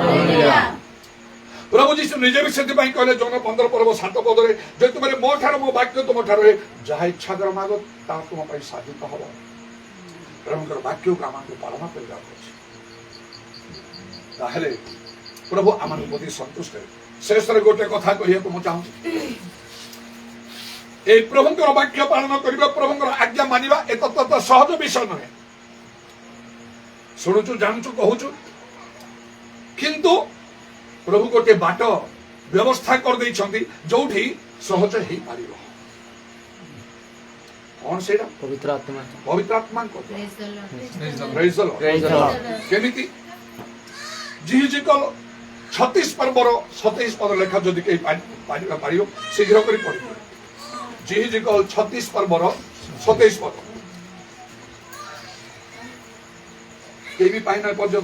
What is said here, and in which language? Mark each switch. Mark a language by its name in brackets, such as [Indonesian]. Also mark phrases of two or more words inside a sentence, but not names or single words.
[Odia] ପ୍ରଭୁ ଯୀଶୁ ନିଜେ ବି ସେଥିପାଇଁ କହିଲେ ଜନ 15 ପର୍ବ 7 ପଦରେ, ଯେ ତୁମେ ମୋ ଠାରୁ, ମୋ ବାକ୍ୟ ତୁମ ଠାରୁ ଯାହା ଇଚ୍ଛା କର ମାଗ, ତାହା ତୁମ ପାଇଁ ସାଧିତ ହବ। ପ୍ରଭୁଙ୍କର ବାକ୍ୟକୁ ଆମକୁ ପାଳନ କରିବାକୁ ଅଛି। ତାହେଲେ ପ୍ରଭୁ ଆମମାନଙ୍କୁ ପ୍ରତି ସନ୍ତୁଷ୍ଟ ହେବେ। ଶେଷରେ ଗୋଟେ କଥା କହିବାକୁ ମୁଁ ଚାହୁଁଛି। ଏଇ ପ୍ରଭୁଙ୍କର ବାକ୍ୟ ପାଳନ କରିବା, ପ୍ରଭୁଙ୍କର ଆଜ୍ଞା ମାନିବା ଏତ ତତ ସହଜ ବିଷୟ ନହେ। ଶୁଣୁଛୁ, ଜାଣୁଛୁ, କହୁଛୁ, କିନ୍ତୁ ପ୍ରଭୁ ଗୋଟେ ବାଟ ବ୍ୟବସ୍ଥା କରିଦେଇଛନ୍ତି ଯୋଉଠି ସହଜ ହେଇପାରିବ। କଣ ସେଇଟା? ପବିତ୍ର ଆତ୍ମା। ପବିତ୍ର ଆତ୍ମାଙ୍କ [English] Praise the Lord. Praise the Lord। Praise the Lord। [Odia] କେମିତି? ଜିହିଜିକଲ 36 ପର୍ବର 27 ପଦ ଲେଖା ଯଦି କେହି ପାରିବ ଶୀଘ୍ର କରି ପଢିବ। ଜିହିଜିକଲ 36 ପର୍ବର 27 ପଦ। କେହି ବି ପାଇନା ପର୍ଯ୍ୟନ୍ତ।